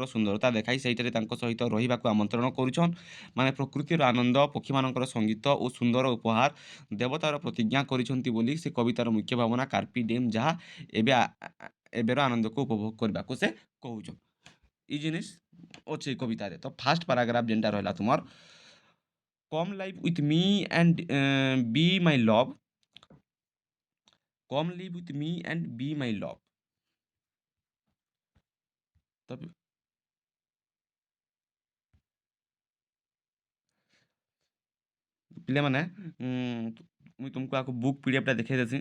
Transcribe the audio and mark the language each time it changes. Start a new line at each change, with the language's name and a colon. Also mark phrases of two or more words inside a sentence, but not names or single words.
Odia: ସୁନ୍ଦରତା ଦେଖାଇ ସେଇଠାରେ ତାଙ୍କ ସହିତ ରହିବାକୁ ଆମନ୍ତ୍ରଣ କରୁଛନ୍ ମାନେ ପ୍ରକୃତିର ଆନନ୍ଦ ପକ୍ଷୀମାନଙ୍କର ସଙ୍ଗୀତ ଓ ସୁନ୍ଦର ଉପହାର ଦେବତାର ପ୍ରତିଜ୍ଞା କରିଛନ୍ତି ବୋଲି ସେ କବିତାର ମୁଖ୍ୟ ଭାବନା
Latin: carpe diem
Odia: ଯାହା ଏବେର ଆନନ୍ଦକୁ ଉପଭୋଗ କରିବାକୁ ସେ କହୁଛନ୍ ଇ ଜିନିଷ୍ ଅଛି କବିତାରେ ତ
English: first paragraph
Odia: ଯେନ୍ଟା ରହିଲା ତୁମର
English: Come live with me and be my love. Come live with me and be my love.
Odia: तब ପିଲାମାନେ ମୁଇଁ ତୁମକୁ ଆଗ ବୁକ୍ ପିଡ଼ିଏଫ୍ଟା ଦେଖେଇ ଦେସି।